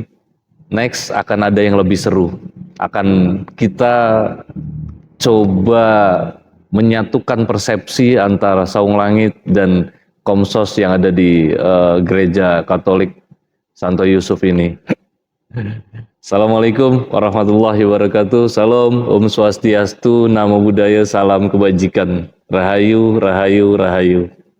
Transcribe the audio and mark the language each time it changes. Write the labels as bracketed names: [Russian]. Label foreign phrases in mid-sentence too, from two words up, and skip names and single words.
[Indonesian] Next akan ada yang lebih seru. Akan kita coba menyatukan persepsi antara Saung Langit dan Komsos yang ada di Gereja Katolik Santo Yusuf ini. [Arabic] السلام عليكم ورحمة الله وبركاته. [Indonesian] Salam, Om Swastiastu, Namo Buddhaya, salam kebajikan. Rahayu, rahayu, rahayu.